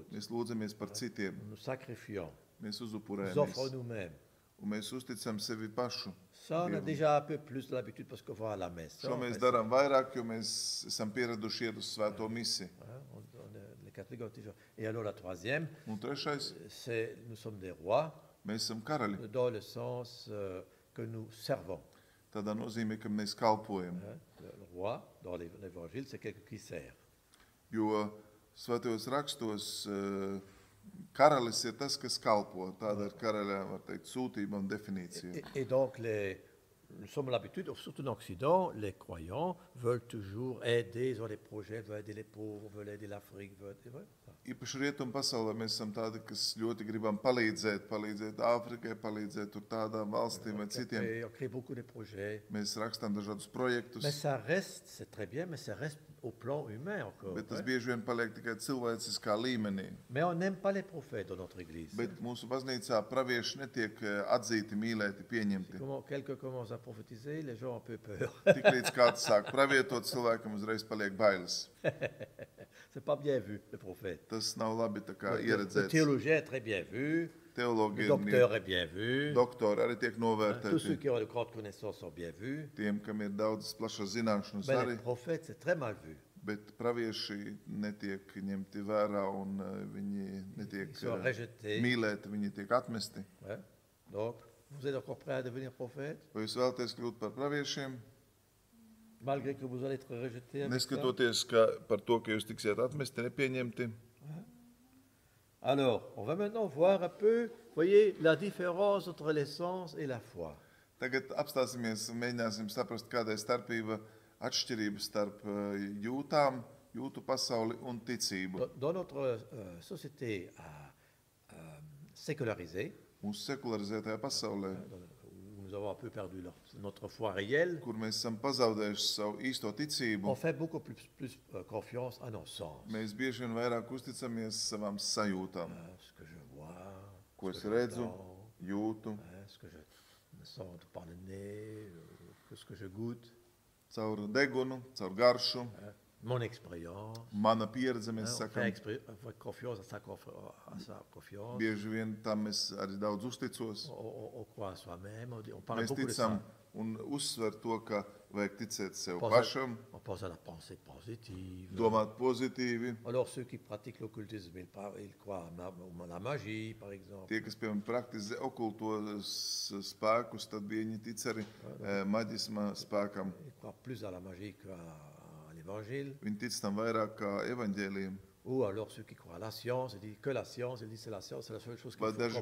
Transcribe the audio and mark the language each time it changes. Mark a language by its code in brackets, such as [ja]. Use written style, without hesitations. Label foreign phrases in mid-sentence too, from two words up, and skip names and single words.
[lv] mēs lūdzamies par citiem, [fr] Nous sacrifions. [lv] mēs [fr] Nous [lv] uzupurējamies [fr] offrons nous-mêmes. [lv] un mēs uzticam sevi pašu. [fr] Ça, on a [lv] Dievam. [fr] déjà un peu plus de l'habitude parce qu'on va à la messe. Ça, [lv] Šo [fr] on [lv] mēs [fr] fait [lv] darām vairāk, jo mēs esam pieraduši iet uz svēto misiju. [fr] ça, hein. Les catholiques ont déjà. Et alors la troisième, [lv] Un trešais, [fr] c'est nous sommes des rois [lv] mēs esam karaļi. [fr] dans le sens que nous servons. [lv] Tādā nozīmē, ka mēs kalpojam. Hein. [fr] Le roi, dans l'évangile, c'est quelqu'un qui sert. [lv] Jo svētajos rakstos karalis ir tas, kas kalpo. Tāda ir karaļa, var teikt, sūtība un definīcija. [fr] Et donc, nous sommes à l'habitude, surtout en Occident, les croyants veulent toujours aider, ils ont des projets, veulent aider les pauvres, veulent aider l'Afrique. [lv] Īpaši rietumu pasaulē mēs esam tādi, kas ļoti gribam palīdzēt Āfrikai, palīdzēt tur tādām valstīm vai citiem. [fr] On crée beaucoup de projets. [lv] Mēs rakstām dažādus projektus, [fr] Mais ça reste, c'est très bien, mais ça reste au plan humain encore. [lv] bet tas hein. bieži vien paliek tikai cilvēciskā līmenī. [fr] Mais on n'aime pas les prophètes dans notre église. [lv] Bet mūsu baznīcā pravieši netiek atzīti, mīlēti, pieņemti. [fr] Quelqu'un commence à prophétiser, les gens ont un peu peur. [lv] Tiklīdz kāds sāk pravietot, cilvēkam uzreiz paliek bailes. [fr] C'est pas bien vu, le prophète. [lv] Tas nav labi tā kā [fr] Le [lv] ieredzēts. [fr] théologien est très bien vu, [lv] Teologi [fr] le [lv] ir [fr] docteur est bien vu, [lv] doktori arī tiek [fr] tous ceux [lv] novērtēti. [fr] qui ont de grandes connaissances sont bien vus. [lv] Tiem, kam ir daudz plašas zināšanas [fr] Mais [lv] arī, [fr] les prophètes, c'est très mal vu. [lv] bet pravieši netiek ņemti vērā un viņi netiek [fr] Ils sont rejetés. [lv] mīlēti, viņi tiek atmesti. Hein. [fr] Donc, vous êtes encore prêt à devenir prophète, [lv] Vai jūs vēlaties kļūt par praviešiem, [fr] malgré que vous allez être rejeté avec ça? [lv] neskatoties par to, ka jūs tiksiet atmesti, nepieņemti? [fr] Alors, on va maintenant voir un peu, voyez, la différence entre l'essence et la foi. [lv] Tagad apstāsimies un mēģināsim saprast, kāda ir starpība, atšķirība starp jūtām, jūtu pasauli un ticību. [fr] Dans notre société sécularisée, [lv] Mūsu sekularizētajā pasaulē, [fr] où nous avons un peu perdu notre foi réelle, [lv] kur mēs esam pazaudējuši savu īsto ticību, [fr] on fait beaucoup plus confiance à nos sens. [lv] mēs bieži vien vairāk uzticamies savām sajūtām, [fr] Ce que je vois, [lv] ko [fr] ce [lv] es [fr] que [lv] redzu, [fr] j'entends, [lv] jūtu, [fr] ce que je sens par le nez, ce que je goûte, [lv] caur degunu, caur garšu, [fr] mon expérience. [lv] mana pieredze, mēs [fr] On [lv] sakam. [fr] fait confiance à sa confiance. [lv] Bieži vien tam es arī daudz uzticos. [fr] On croit à soi-même, on parle [lv] Mēs [fr] beaucoup de [lv] ticam [fr] ça. [lv] un uzsver to, ka vajag ticēt sev [fr] On [lv] pašam, [fr] pense à la pensée positive. [lv] domāt pozitīvi. [fr] Alors ceux qui pratiquent l'occultisme, ils croient à la magie, par exemple. [lv] Tie, kas, piemēram, praktizē okultos spēkus, tad viņi tic arī maģisma spēkam. [fr] Ils croient plus à la magie qu'à l'évangile. [lv] Viņi tic tam vairāk kā evaņģēlijam. [fr] Ou alors ceux qui croient à la science, ils disent que la science, ils disent c'est la science, c'est la seule chose qu'il [lv] Vai [fr] faut [lv] daži,